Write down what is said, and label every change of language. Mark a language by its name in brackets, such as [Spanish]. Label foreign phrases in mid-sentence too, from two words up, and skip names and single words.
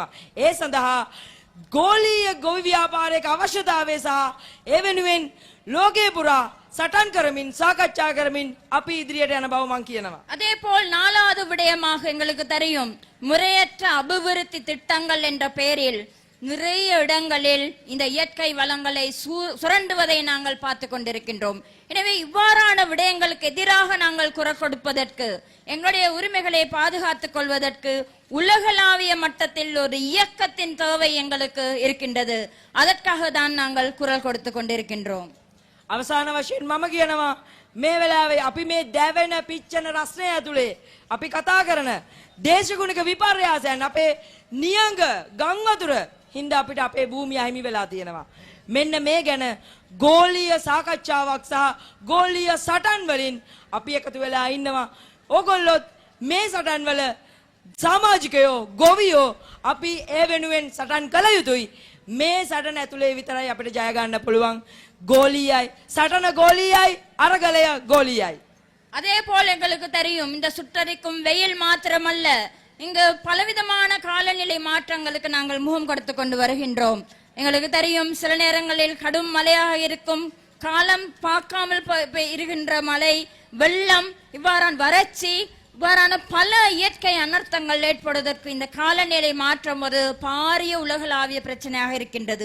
[Sinhala] ඒ සඳහා ගෝලීය ගොවි ව්‍යාපාරයක අවශ්‍යතාවය සහ ඒ වෙනුවෙන් ලෝකේ පුරා සටන් කරමින් සාකච්ඡා කරමින් අපි ඉදිරියට යන බව මම කියනවා. [Tamil] அதே போல் நாலாவது விடயமாக எங்களுக்கு தெரியும் முறையற்ற அபிவிருத்தி திட்டங்கள் என்ற பெயரில் நிறைய இடங்களில் இந்த இயற்கை வளங்களை சுரண்டுவதை நாங்கள் பார்த்து கொண்டிருக்கின்றோம். எனவே இவ்வாறான விடயங்களுக்கு எதிராக நாங்கள் குரல் கொடுப்பதற்கு எங்களுடைய உரிமைகளை பாதுகாத்துக் கொள்வதற்கு உலகளாவிய மட்டத்தில் ஒரு இயக்கத்தின் தேவை எங்களுக்கு இருக்கின்றது. அதற்காக தான் நாங்கள் குரல் கொடுத்து கொண்டிருக்கின்றோம். [Sinhala] අවසාන වශයෙන් මම කියනවා මේ වෙලාවේ අපි මේ දැවෙන පිච්චෙන රස්නේ ඇතුලේ අපි කතා කරන දේශගුණික විපර්යාසයන් අපේ නියඟ ගම් වතුර හින්දා අපිට අපේ භූමිය අහිමි වෙලා තියෙනවා. මෙන්න මේ ගැන ගෝලීය සාකච්ඡාවක් සහ ගෝලීය සටන් වලින් අපි එකතු වෙලා ඉන්නවා. ඕගොල්ලොත් මේ සටන් වල සමාජිකයෝ ගොවියෝ අපි ඒ වෙනුවෙන් සටන් කළ යුතුයි. මේ සටන ඇතුලේ විතරයි අපිට ජය ගන්න පුළුවන්. ගෝලීය සටන ගෝලීය අරගලය ගෝලීය. [Tamil] அதே போல் எங்களுக்கு தெரியும் இந்த சுட்டரிக்கும் வெயில் மாத்திரமல்ல இங்கு பலவிதமான காலநிலை மாற்றங்களுக்கு நாங்கள் முகம் கொடுத்து கொண்டு வருகின்றோம். எங்களுக்கு தெரியும் சில நேரங்களில் கடும் மழையாக இருக்கும், காலம் பார்க்காமல் இருக்கின்ற மழை, வெள்ளம், இவ்வாறான வறட்சி, இவ்வாறான பல இயற்கை அனர்த்தங்கள் ஏற்படுவதற்கு இந்த காலநிலை மாற்றம் ஒரு பாரிய உலகளாவிய பிரச்சனையாக இருக்கின்றது.